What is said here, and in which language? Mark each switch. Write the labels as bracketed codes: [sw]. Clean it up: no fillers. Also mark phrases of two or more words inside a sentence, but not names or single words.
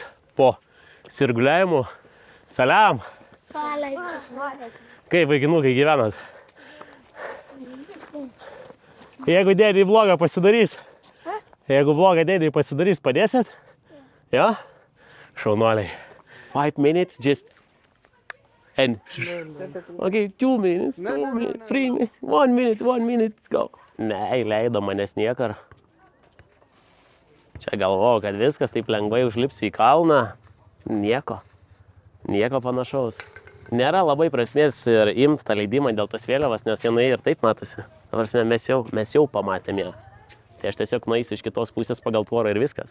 [lt] Po sirguliavimų. Salam. Kaip vaikinukai gyvenat? Jeigu dėdį blogą pasidarys, padėsit? Jo? Šaunuoliai. [en] 5 minutes, just... And... Okay, 2 minutes, 2 minutes, 3 minutes, 1 minute, 1 minute, let's go. [lt] Ne, leido manęs niekar. Čia galvojau, kad viskas taip lengvai užlipsiu į kalną. Nieko panašaus. Nėra labai prasmės ir imti tą leidimą dėl tos vėliavas, nes jinai ir taip matosi. Dabar mes jau pamatėm ją. Tai aš tiesiog nueisiu iš kitos pusės pagal tvorą ir viskas.